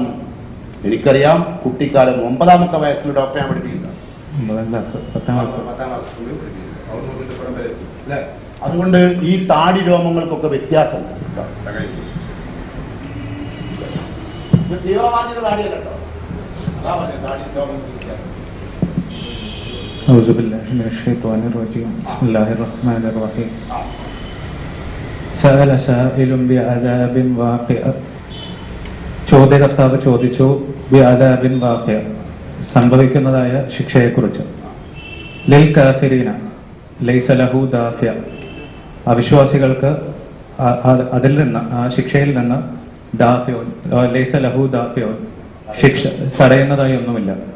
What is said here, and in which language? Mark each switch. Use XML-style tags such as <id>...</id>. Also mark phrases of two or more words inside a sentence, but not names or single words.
<ml>എനിക്കറിയാം, കുട്ടിക്കാലം 9ാമത്തെ വയസ്സിൽ ഡോക്ടറെ ഞാൻ പഠിപ്പിക്കുന്നത്. 10ാം ക്ലാസ് അല്ലേ? അതുകൊണ്ട് ഈ താടി രോമങ്ങൾക്കൊക്കെ വ്യത്യാസമുണ്ട്. തീവ്രവാദിയുടെ താടിയല്ല കേട്ടോ, അതാ പറഞ്ഞത് താടി രോമങ്ങൾക്ക് വ്യത്യാസം.</ml> <ar>أعوذ بالله من الشيطان الرجيم بسم الله الرحمن الرحيم سأل سائل بعذاب واقع</ar> <ml>ചോദ്യകർത്താവ് ചോദിച്ചു</ml> <ar>بعذاب واقع</ar> <ml>സംഭവിക്കുന്നതായ ശിക്ഷയെക്കുറിച്ച്.</ml> <ar>للكافرين ليس له دافع</ar> <ml>അവിശ്വാസികൾക്ക് അതിൽ നിന്ന് ആ ശിക്ഷയിൽ നിന്ന്</ml> <ar>دافع ليس له دافع</ar> <ml>ശിക്ഷ തടയുന്നതായി ഒന്നുമില്ല.</ml>